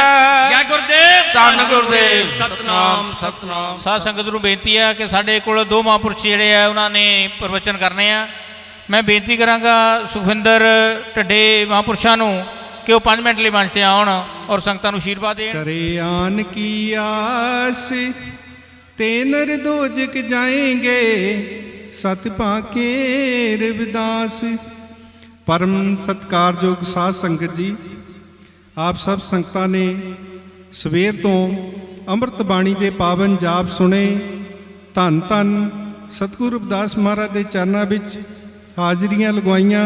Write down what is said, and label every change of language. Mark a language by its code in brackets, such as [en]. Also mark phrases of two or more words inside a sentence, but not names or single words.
[pa] ਜੈ ਗੁਰਦੇਵ। ਧੰਨ ਗੁਰਦੇਵ। ਸਤਨਾਮ ਸਤਨਾਮ। ਸਾਧ ਸੰਗਤ ਨੂੰ ਬੇਨਤੀ ਹੈ ਕਿ ਸਾਡੇ ਕੋਲ 2 ਮਹਾਂਪੁਰਸ਼ ਜਿਹੜੇ ਆ ਉਹਨਾਂ ਨੇ ਪ੍ਰਵਚਨ ਕਰਨੇ ਆ। ਮੈਂ ਬੇਨਤੀ ਕਰਾਂਗਾ ਸੁਖਵਿੰਦਰ ਢੱਡੇ ਮਹਾਂਪੁਰਸ਼ਾਂ ਨੂੰ ਕਿ ਉਹ 5 ਮਿੰਟ ਲਈ ਮੰਚ ਤੇ ਆਉਣ ਔਰ ਸੰਗਤਾਂ ਨੂੰ ਆਸ਼ੀਰਵਾਦ ਦੇਣ। [hi] करे आन की आस ते नर दोजक जाएंगे, [pa] ਸਤਿ ਭਾਕੇ ਰਵਿਦਾਸ। ਪਰਮ ਸਤਿਕਾਰਯੋਗ ਸਾਧ ਸੰਗਤ ਜੀ, ਆਪ ਸਭ ਸੰਗਤਾਂ ਨੇ ਸਵੇਰ ਤੋਂ ਅੰਮ੍ਰਿਤ ਬਾਣੀ ਦੇ ਪਾਵਨ ਜਾਪ ਸੁਣੇ। ਧੰਨ ਧੰਨ ਸਤਿਗੁਰੂ ਰਵਿਦਾਸ ਮਹਾਰਾਜ ਦੇ ਚਰਨਾਂ ਵਿੱਚ ਹਾਜ਼ਰੀਆਂ ਲਗਵਾਈਆਂ।